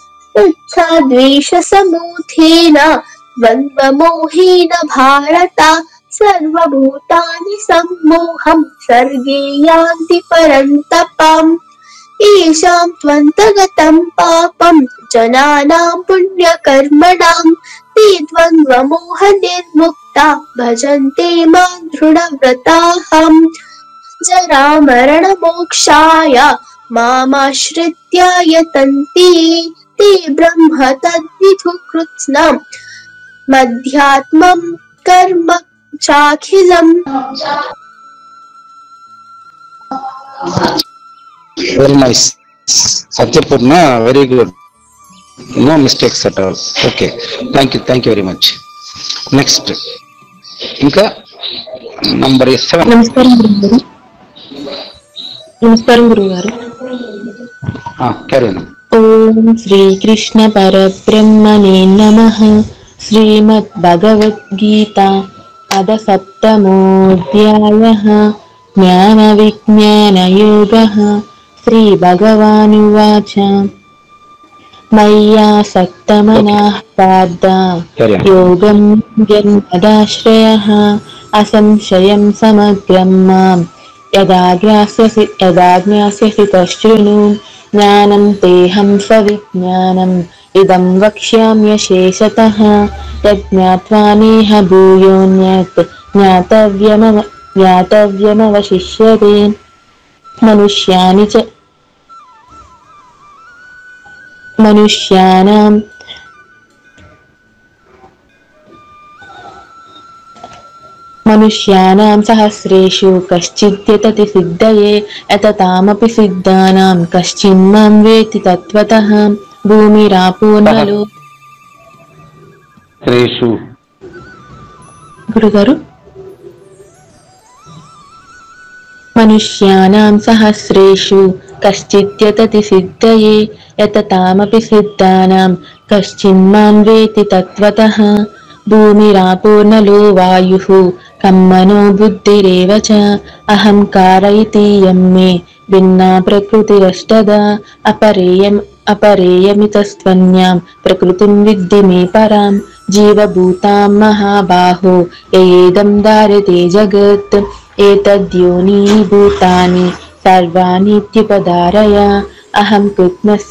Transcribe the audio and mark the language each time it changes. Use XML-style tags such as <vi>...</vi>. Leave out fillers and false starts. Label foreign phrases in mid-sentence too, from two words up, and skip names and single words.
<sa>इच्छाद्वेषसमूथेन द्वन्द्वमोहेन भारत सर्वभूतानि सम्मोहं सर्गे यान्ति परन्तपम् येषां त्वन्तगतं पापं जनानां पुण्यकर्मणां ते द्वन्द्वमोहनिर्मुक्ता भजन्ते मां दृढव्रताः जरामरणमोक्षाय मामाश्रित्य यतन्ति ते ब्रह्म तद्विदुः कृत्स्नम् मध्यात्मं कर्म चाखिलम्</sa> <en>very nice సత్యపూర్ణ, very good, no mistakes at all. okay, thank you very much.</en> <te>నెక్స్ట్ ఇంకా నంబర్ 7. నమస్కారం గురుగారు. నమస్కారం గురుగారు.</te> <sa>ఓం శ్రీకృష్ణ పరబ్రహ్మణే నమః. శ్రీమద్భగవద్గీత అథ 7మోऽధ్యాయః. జ్ఞానవిజ్ఞానయోగః. శ్రీభగవానువాచ మయ్యాసక్తమనః పార్థ యోగం జన్మదాశ్రయः అసంశయం సమగ్రం మాం यदाज्ञास्यसि तच्छृणु ज्ञानं तेऽहं सविज्ञानम् इदं वक्ष्याम्यशेषतः यज्ञात्वा नेह भूयोऽन्यत् ज्ञातव्यमवशिष्यते मनुष्याणां सहस्रेषु कश्चिद्यतति सिद्धये यततामपि सिद्धानां कश्चिन्मां वेत्ति तत्त्वतः भूमिरापूर्णलो శ్రేషు గురుగారు మనుష్యానాం సహస్రేషు కశ్చిద్యతతి సిద్ధయే యతతామపి సిద్ధానాం కశ్చిన్మాం వేత్తి తత్వతః భూమిరాపూర్ణలో వాయుః కమ్మనో బుద్ధిరేవ చ అహంకార ఇతి యం మే భిన్నా ప్రకృతిరష్టదా अपरेयमितस्त्वन्यां प्रकृतिं विद्धि मे परां जीवभूतां महाबाहो येदं धारते जगत् एतद्योनीनि भूतानि सर्वाणीत्युपधारय अहं कृत्स्नस्य</sa>